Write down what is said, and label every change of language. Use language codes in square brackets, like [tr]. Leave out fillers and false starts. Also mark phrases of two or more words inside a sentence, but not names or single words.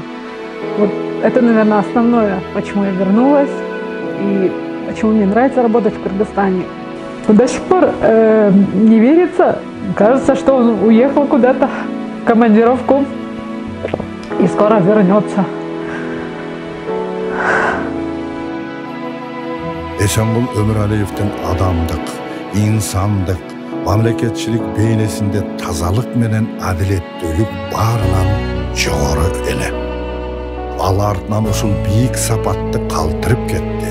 [ru] Вот это, наверное, основное, почему я вернулась, и почему мне нравится работать в Кыргызстане. До сих пор не верится, кажется, что он уехал куда-то в командировку и скоро вернется. [ky] Эсенкул Өмүралиевдин адамдык, инсандык, мамлекетчилик бейнесинде тазалык менен адилеттүүлүк баарынан жогору эле. Ал артынан ушул бийик сапатты калтырып кетти.